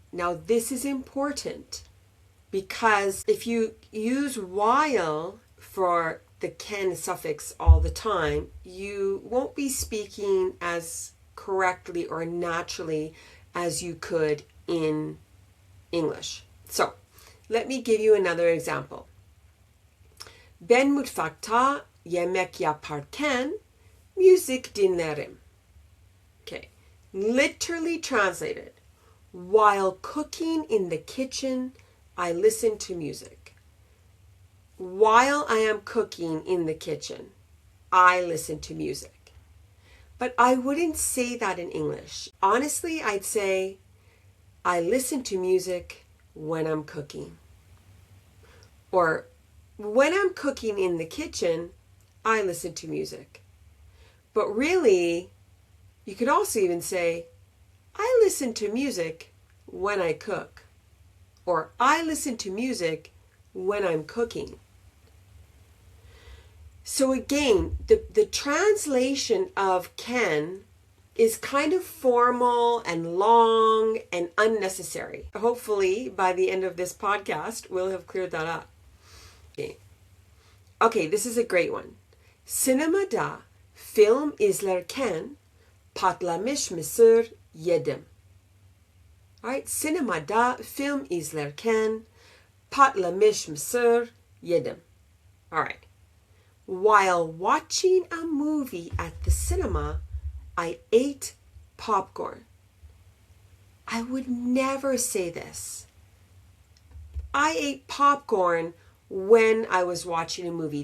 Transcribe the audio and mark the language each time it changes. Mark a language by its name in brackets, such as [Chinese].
[English] Now, this is important, because if you use while for the ken suffix all the time, you won't be speaking as correctly or naturally as you could in English. So, let me give you another example. [Turkish] Ben mutfakta yemek yaparken müzik dinlerim. [English] Okay, literally translated. While cooking in the kitchen, I listen to music. While I am cooking in the kitchen, I listen to music. But I wouldn't say that in English. Honestly, I'd say I listen to music when I'm cooking. Or when I'm cooking in the kitchen, I listen to music. But really, you could also even say, I listen to music when I cook. Or I listen to music when I'm cooking. So again, the translation of ken is kind of formal and long and unnecessary. Hopefully, by the end of this podcast, we'll have cleared that up. Okay, this is a great one. [Turkish] Sinemada film izlerken patlamış mısır yedim. [English] Alright, [Turkish] sinemada film izlerken patlamış mısır yedim. [English] Alright. While watching a movie at the cinema, I ate popcorn. I would never say this. I ate popcorn when I was watching a movie.